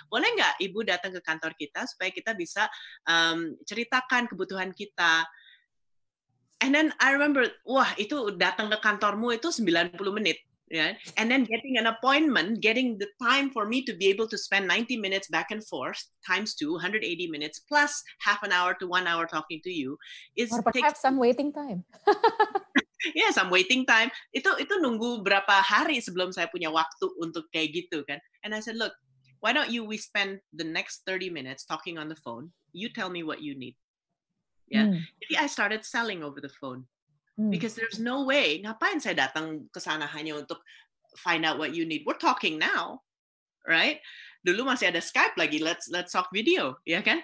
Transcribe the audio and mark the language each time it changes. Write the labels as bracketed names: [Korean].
[Indonesian] Boleh nggak Ibu datang ke kantor kita supaya kita bisa ceritakan kebutuhan kita. [English] And then I remember, [Indonesian] wah itu datang ke kantormu itu [English] 90 menit. Yeah, and then getting an appointment, getting the time for me to be able to spend 90 minutes back and forth times 2, 180 minutes plus half an hour to 1 hour talking to you is or perhaps some waiting time. Yeah, some waiting time. [Indonesian] Itu nunggu berapa hari sebelum saya punya waktu untuk kayak gitu kan. [English] And I said, look, why don't we spend the next 30 minutes talking on the phone? You tell me what you need. Yeah. [Indonesian] Jadi [English] I started selling over the phone. Because there's no way, [Indonesian] ngapain saya datang ke sana hanya untuk [English] find out what you need. We're talking now, right? [Indonesian] Dulu masih ada Skype lagi, [English] let's talk video, [Indonesian] ya kan?